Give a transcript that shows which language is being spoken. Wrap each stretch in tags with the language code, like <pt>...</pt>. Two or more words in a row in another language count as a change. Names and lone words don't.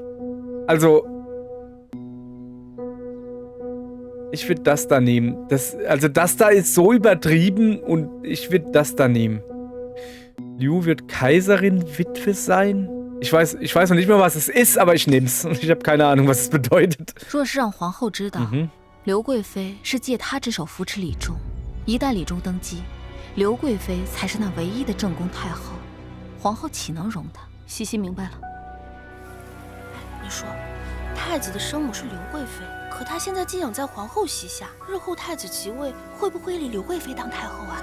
<de>Also, ich würde das da nehmen. Das da ist so übertrieben und ich würde das da nehmen. Liu wird Kaiserin-Witwe sein? Ich weiß noch nicht mal, was es ist, aber ich nehme es. Ich habe keine Ahnung, was es bedeutet.</de> <zh>若是让皇后知道，刘贵妃是借她之手扶持李忠，一旦李忠登基，刘贵妃才是那唯一的正宫太后，皇后岂能容她？西西明白了。你说，太子的生母是刘贵妃，可她现在寄养在皇后膝下，日后太子即位，会不会立刘贵妃当太后啊？</zh>